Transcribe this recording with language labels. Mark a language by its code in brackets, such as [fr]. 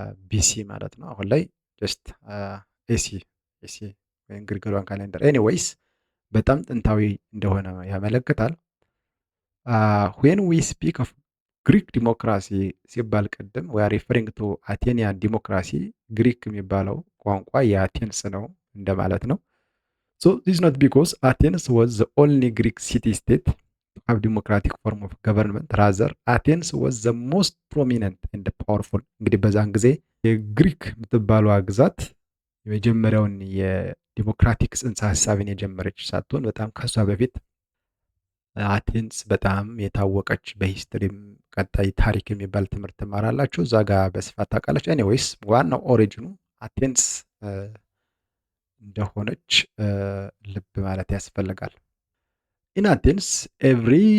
[am] ቢሲ ማለት ነው። አሁን ላይ ጀስት ኤሲ ወይም ግሪጎሪያን ካሌንደር። ኤኒዌይስ በጣም ጥንታዊ እንደሆነ ያመለክታል። [en] ዌን ዊ ስፒክ ኦፍ [am] ግሪክ ዲሞክራሲ ሲባል ቅድም [en] we are referring to Athenian [am] ዲሞክራሲ ግሪክ የሚባለው ቋንቋ የአቴንስ ነው እንደማለት ነው። [en] So this is not because Athens was the only Greek city-state to have democratic form of government. Rather, Athens was the most prominent and powerful. [am] እንግዲህ በዛን ጊዜ የግሪክ የምትባለው ግዛት የመጀመሪያውን የዲሞክራቲክ ጽንሰ ሀሳብን የጀመረች ሳትሆን በጣም ከሷ በፊት አቴንስ በጣም የታወቀች በሂስትሪም ቀጣይ ታሪክ የሚባል ትምህርት ትማራላችሁ። እዛ ጋር በስፋት ታውቃላችሁ። ኤኒዌይስ ዋናው ኦሪጂኑ አቴንስ እንደሆነች ልብ ማለት ያስፈልጋል። [en] ኢን አቴንስ ኤቭሪ